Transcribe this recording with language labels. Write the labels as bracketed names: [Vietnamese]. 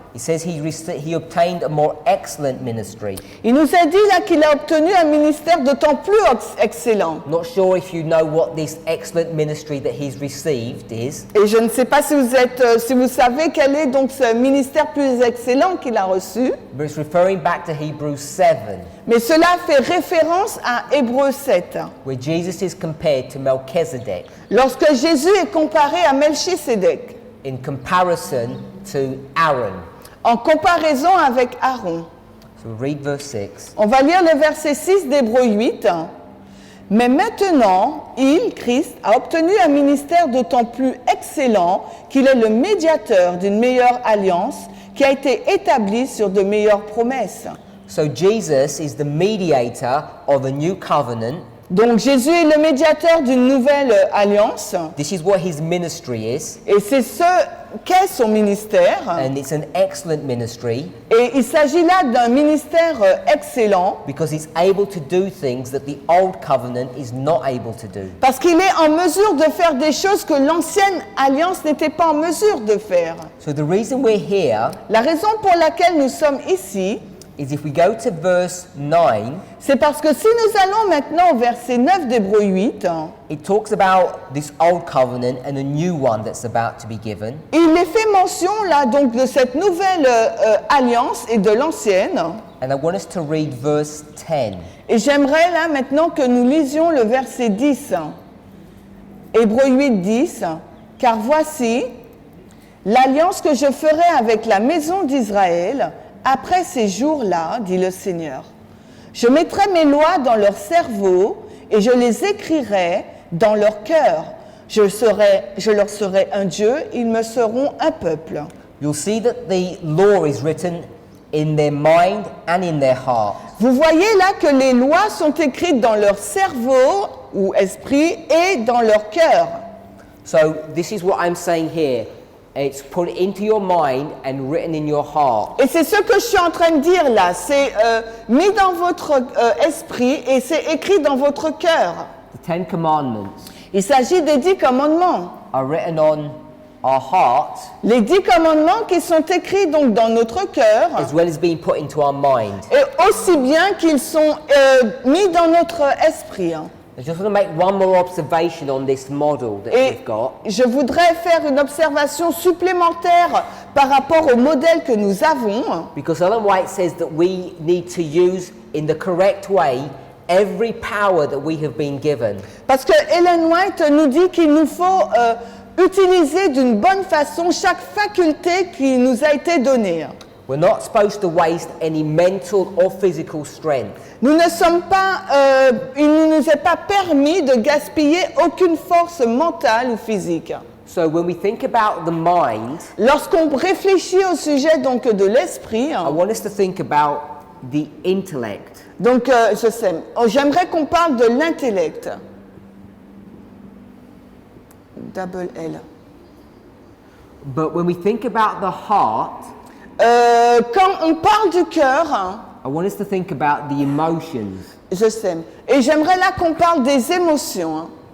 [English] He says he obtained a more excellent ministry. [French] Il nous a dit là qu'il a obtenu un ministère d'autant plus excellent. [English] Not sure if you know what this excellent ministry that he's received is, [French] Et je ne sais pas si vous savez quel est donc ce ministère plus excellent qu'il a reçu, [English] but it's referring back to Hebrews 7, [French] mais cela fait référence à Hébreux 7, [English] where Jesus is compared to Melchizedek [French] lorsque Jésus est comparé à Melchisédek, [English] in comparison to Aaron. [French] en comparaison avec Aaron. [English] So read verse 6. [French] On va lire le verset 6 d'Hébreux 8. Mais maintenant, il, Christ, a obtenu un ministère d'autant plus excellent qu'il est le médiateur d'une meilleure alliance qui a été établie sur de meilleures promesses. [English] So Jesus is the mediator of a new covenant. [French] Donc Jésus est le médiateur d'une nouvelle alliance [English] This is what his ministry is, [French] et c'est ce qu'est son ministère. [English] and it's an excellent ministry [French] Et il s'agit là d'un ministère excellent [English] because it's able to do things that the old covenant is not able to do. [French] parce qu'il est en mesure de faire des choses que l'ancienne alliance n'était pas en mesure de faire. [English] So the reason we're here [French] La raison pour laquelle nous sommes ici, [English] is if we go to verse 9, [French] c'est parce que si nous allons maintenant au verset 9 d'Hébreux 8, [English] it talks about this old covenant and a new one that's about to be given. [French] il est fait mention là donc de cette nouvelle alliance et de l'ancienne. [English] And I want us to read verse 10. [French] Et j'aimerais là maintenant que nous lisions le verset 10. Hébreux 8, 10. Car voici l'alliance que je ferai avec la maison d'Israël après ces jours-là, dit le Seigneur. Je mettrai mes lois dans leur cerveau et je les écrirai dans leur cœur. Je leur serai un Dieu, ils me seront un peuple. [English] You'll see that the law is written in their mind and in their heart. [French] Vous voyez là que les lois sont écrites dans leur cerveau ou esprit et dans leur cœur. [English] So this is what I'm saying here. It's put into your mind and written in your heart. [French] Et c'est ce que je suis en train de dire là, c'est mis dans votre esprit et c'est écrit dans votre cœur. [English] The Ten Commandments [French] Il s'agit des 10 commandements. [English] are written on our hearts [French] Les 10 commandements qui sont écrits donc dans notre cœur, [English] as well as being put into our mind. [French] et aussi bien qu'ils sont mis dans notre esprit. [English] I just want to make one more observation on this model that [French] Et [English] we've got. [French] je voudrais faire une observation supplémentaire par rapport au modèle que nous avons, [English] Because Ellen White says that we need to use in the correct way every power that we have been given. [French] parce que Ellen White nous dit qu'il nous faut utiliser d'une bonne façon chaque faculté qui nous a été donnée. [English] We're not supposed to waste any mental or physical strength. [French] Nous ne sommes pas, il ne nous est pas permis de gaspiller aucune force mentale ou physique. [English] So when we think about the mind, [French] Lorsqu'on réfléchit au sujet donc de l'esprit, [English] I want us to think about the intellect. [French] donc j'aimerais qu'on parle de l'intellect. [English] Double L. But when we think about the heart, [French] Quand on parle du cœur, [English] I want us to think about the emotions. [French] je sais, et j'aimerais là qu'on parle des émotions,